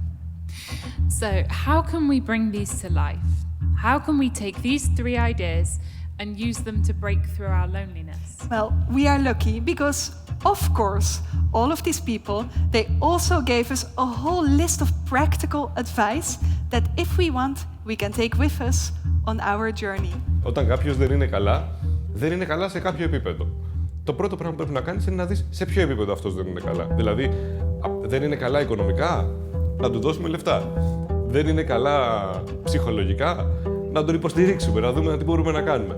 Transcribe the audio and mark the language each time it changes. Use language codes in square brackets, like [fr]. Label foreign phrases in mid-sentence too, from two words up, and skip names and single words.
[en] So, how can we bring these to life? How can we take these 3 ideas and use them to break through our loneliness? Well, we are lucky because, of course, all of these people, they also gave us a whole list of practical advice that if we want, we can take with us on our journey. [el] Όταν κάποιος δεν είναι καλά, δεν είναι καλά σε κάποιο επίπεδο. Το πρώτο πράγμα που πρέπει να κάνεις είναι να δεις σε ποιο επίπεδο αυτός δεν είναι καλά. Δηλαδή, δεν είναι καλά οικονομικά, να του δώσουμε λεφτά. Δεν είναι καλά ψυχολογικά, να τον υποστηρίξουμε, να δούμε τι μπορούμε να κάνουμε.